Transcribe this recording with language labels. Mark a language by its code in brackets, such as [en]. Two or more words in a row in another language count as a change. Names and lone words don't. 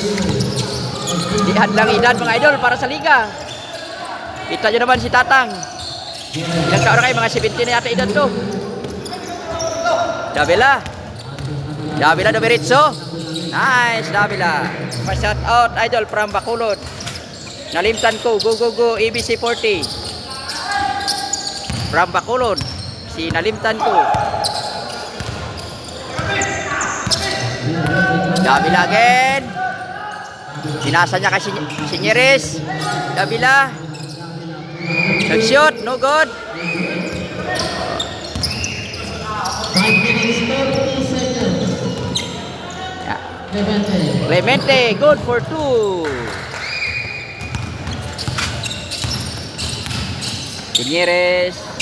[tl] Di hadlang edad mga idol para sa liga. Kita nyo naman si Tatang. Ilang taon na kayo? Mga 70 na yata edad to. Davila. Davila Doberitso. Nice, Davila. Pa-shout out idol from Bacolod. [ceb] Nalimtan ko, [en] go go go ABC 40 from Bacolod, [ceb] si nalimtan ko. [tl] Davila again, sinasa niya kasi Señores. Davila nag-shoot, [en] no good. 5 minutes 30 seconds. Yeah. Clemente. Clemente, good for 2. Señores.